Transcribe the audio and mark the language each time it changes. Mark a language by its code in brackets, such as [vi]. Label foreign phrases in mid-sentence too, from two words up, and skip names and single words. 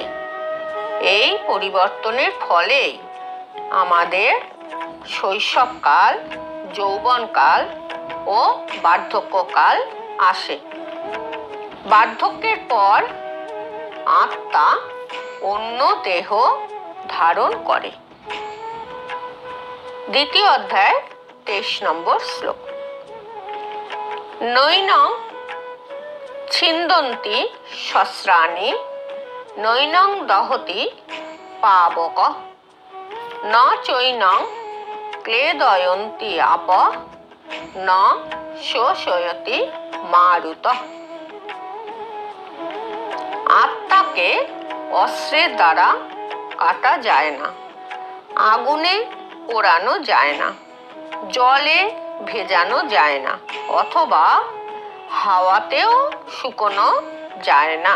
[bn] এই পরিবর্তনের ফলে আমাদের শৈশবকাল, যৌবনকাল ও বার্ধক্যকাল আসে। বার্ধক্যের পর আত্মা অন্য দেহ ধারণ করে। দ্বিতীয় অধ্যায় 23 নম্বর শ্লোক। [sa] नैनं छिन्दन्ति शस्त्राणि नैनं दहति पावक न चैनं क्लेदयन्ति आप न शोषयति मारुत। [bn] আত্মাকে অস্ত্রের দ্বারা কাটা যায় না, আগুনে পোড়ানো যায় না, জলে ভেজানো যায় না, অথবা হাওয়াতেও শুকোনো যায় না।